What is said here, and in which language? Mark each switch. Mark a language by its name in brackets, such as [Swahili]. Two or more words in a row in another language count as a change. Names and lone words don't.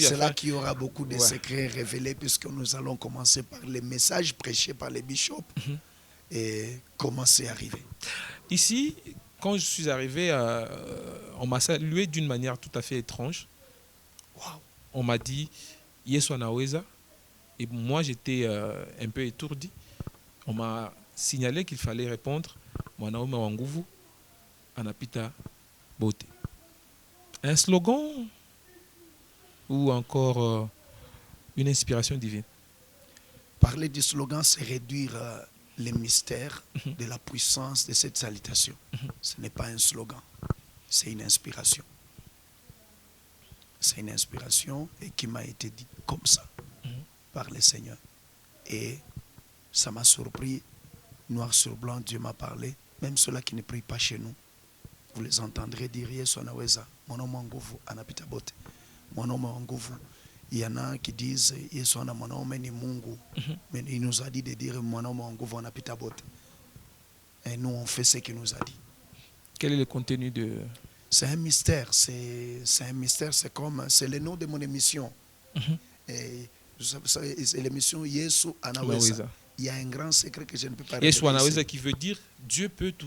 [French] C'est là qu'il y aura beaucoup de secrets révélés, puisque nous allons commencer par les messages prêchés par les bishops et comment c'est arrivé. Ici, quand je suis arrivé, on m'a salué d'une manière tout à fait étrange. Wow. On m'a dit Yeshua Naweza. Et moi, j'étais un peu étourdi. On m'a signalé qu'il fallait répondre [Swahili] Mwanaume wa nguvu anapita bote. [French] Un slogan ou encore une inspiration divine? Parler du slogan, c'est réduire les mystères de la puissance de cette salutation. Ce n'est pas un slogan, c'est une inspiration. C'est une inspiration et qui m'a été dit comme ça par le Seigneur. Et ça m'a surpris, noir sur blanc, Dieu m'a parlé. Même ceux-là qui ne prient pas chez nous, vous les entendrez dire Yeshua Naweza, mon nom [Swahili] nguvu anapita bote. [French] Mon nom nguvu. Il y en a qui disent [Swahili] Yeshua na mwanaume ni Mungu. [French] Mais il nous a dit de dire [Swahili] mwanaume nguvu anapita bote. [French] Et nous on fait ce qu'il nous a dit. Quel est le contenu de... C'est un mystère, c'est un mystère, c'est le nom de mon émission. Et C'est l'émission Yesu Anaweza. Il y a un grand secret que je ne peux pas révéler. Yesu Anaweza qui veut dire Dieu peut tout.